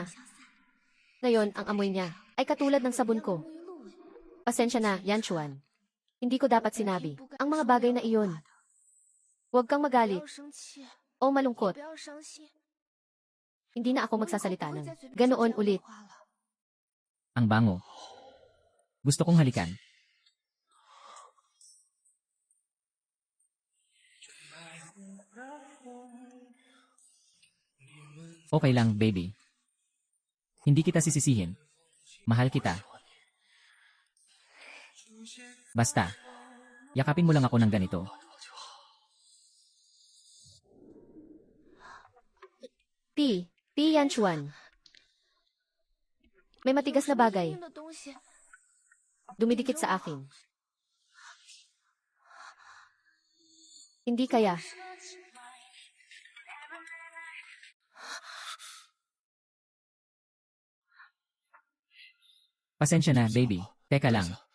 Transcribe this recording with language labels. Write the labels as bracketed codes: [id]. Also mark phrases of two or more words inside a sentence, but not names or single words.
[tl] Ngayon, ang amoy niya ay katulad ng sabon ko. Pasensya na, Yanshuan. Hindi ko dapat sinabi ang mga bagay na iyon. Huwag kang [zh] 不 [tl] magalit [zh] 要生气， [tl] o malungkot. [zh] 不要伤心。 [tl] Hindi na ako [zh] 我 [tl] magsasalita [zh] 不会 [tl] ng [zh] 再嘴边说 [tl] ganoon [zh] 这样的 [tl] ulit. [zh] 话了。 [tl] Ang bango. Gusto kong halikan. Okay lang, baby. Hindi kita sisisihin. Mahal kita. Basta. Yakapin mo lang ako ng ganito. P. Yanshuan. May matigas na [zh] 有什么 [tl] bagay [zh] 硬硬的东西， [tl] dumidikit sa akin. Hindi kaya. Pasensya na, baby. Teka lang.